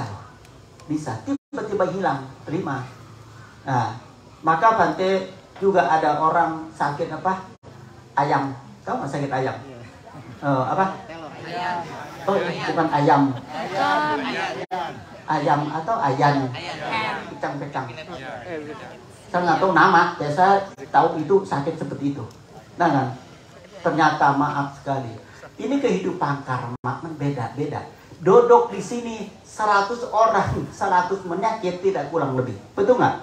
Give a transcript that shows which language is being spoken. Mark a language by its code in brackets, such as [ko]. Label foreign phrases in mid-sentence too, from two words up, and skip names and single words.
[id] Bisa. Tiba-tiba hilang. Terima. Nah, maka Bante juga ada orang sakit apa? Ayam. Tahu nggak sakit ayam? Apa? Oh, bukan ayam. Ayam atau ayan. Pecang-pecang. Saya nggak tahu nama. Ya saya tahu itu sakit seperti itu. Nah, kan? Ternyata maaf sekali. Ini kehidupan karma beda-beda. Duduk di sini 100 orang, 100 penyakit tidak kurang lebih. Betul nggak?